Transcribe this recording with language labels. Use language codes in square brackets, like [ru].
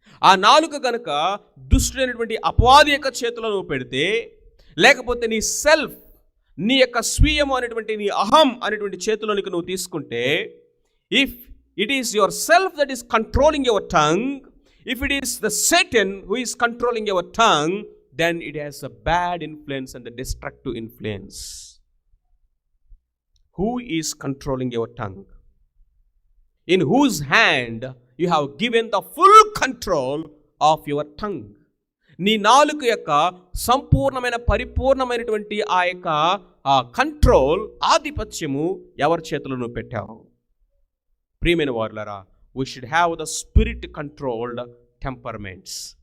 [te] ఆ నాలుక కనుక దుష్టుడైనటువంటి అపవాది యొక్క చేతిలో నువ్వు పెడితే, లేకపోతే నీ సెల్ఫ్, నీ యొక్క స్వీయము అనేటువంటి, నీ అహం అనేటువంటి చేతిలోనికి నువ్వు తీసుకుంటే, [en] If it is your self that is controlling your tongue, if it is the Satan who is controlling your tongue, then it has a bad influence and a destructive influence. Who is controlling your tongue? In whose hand you have given the full control of your tongue? [te] నీ నాలుక యొక్క సంపూర్ణమైన, పరిపూర్ణమైనటువంటి ఆ యొక్క control, ఆధిపత్యము ఎవరి చేతిలో నువ్వు పెట్టావు? ప్రియమైన వారులారా, [en] We should have the spirit controlled temperaments.